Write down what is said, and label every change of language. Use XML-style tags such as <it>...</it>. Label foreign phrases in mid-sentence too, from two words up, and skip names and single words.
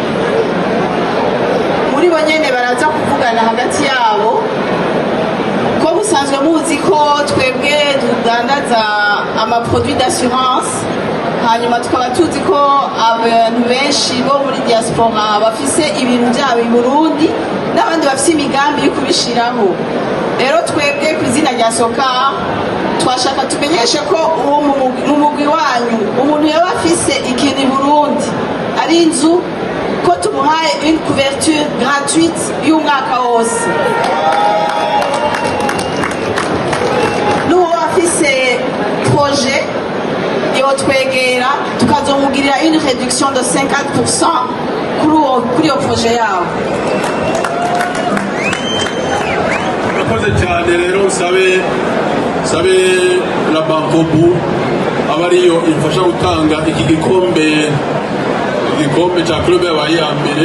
<rn>muri bo nyene baraza kuvugana hagati yabo, ko musanzwe muzi ko twebwe tudandaza amaproduit d'assurance, hanyuma tukaba tuzi ko abantu benshi bo muri diaspora bafise ibintu byabo i Burundi n'abandi bafise imigambi yo kubishiraho. rero twebwe ku izina rya soka twashaka tumenyeshe ko uwo mu mugwi wanyu umuntu yaba afise ikintu i Burundi ari inzu, ko tumuhaye</rn> <fr>une couverture gratuite</fr> <rn>y'umwaka wose. n'uwo afise projet yotwegera tukazomugirira</rn> <fr>une réduction de 50%</fr> <rn>kuri iyo projet yabo. murakoze cyane rero sabe la bankobu aba ariyo ifasha gutanga iki gikombe cya club yabaye iya mbere.</rn>